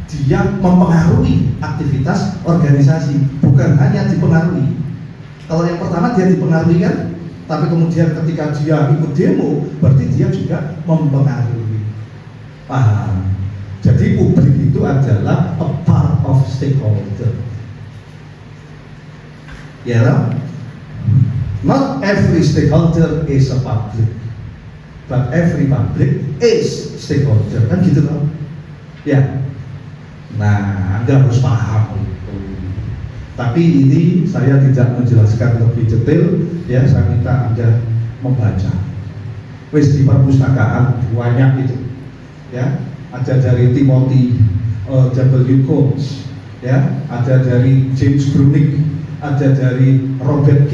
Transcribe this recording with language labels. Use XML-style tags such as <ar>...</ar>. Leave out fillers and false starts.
<id>Dia mempengaruhi aktivitas organisasi, bukan hanya dipengaruhi. Kalau yang pertama dia dipengaruhi kan, tapi kemudian ketika dia ikut demo, berarti dia juga mempengaruhi. Paham? Jadi publik itu adalah</id> <en>a part of stakeholder. Ya, not every stakeholder is a public, but every public is stakeholder,</en> <id>kan gitu loh. Ya, nah Anda harus paham itu. Tapi ini saya tidak menjelaskan lebih detail, ya saya minta Anda membaca. Wis di perpustakaan banyak itu, ya ada dari Timothy W. Coates, ya ada dari James Brunig, ada dari Robert K.</id>